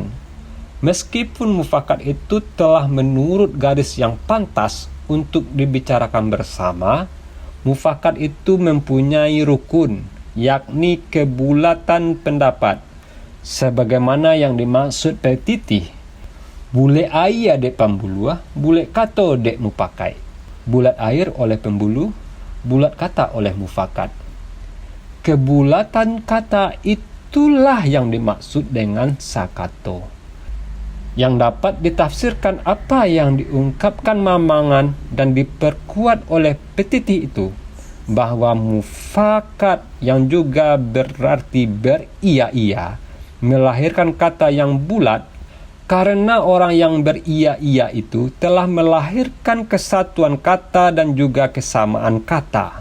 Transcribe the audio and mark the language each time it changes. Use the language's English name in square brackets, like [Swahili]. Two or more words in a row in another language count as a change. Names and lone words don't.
[Indonesian] Meskipun mufakat itu telah menurut garis yang pantas untuk dibicarakan bersama, mufakat itu mempunyai rukun, yakni kebulatan pendapat. Sebagaimana yang dimaksud petitih, [Minangkabau] bule air dek pambuluah, bule kato dek mupakai. [Indonesian] Bulat air oleh pembulu, bulat kata oleh mufakat. Kebulatan kata itulah yang dimaksud dengan sakato. yang dapat ditafsirkan apa yang diungkapkan Mamangan dan diperkuat oleh petitih itu, bahwa mufakat yang juga berarti beria-ia melahirkan kata yang bulat, karena orang yang beria-ia itu telah melahirkan kesatuan kata dan juga kesamaan kata.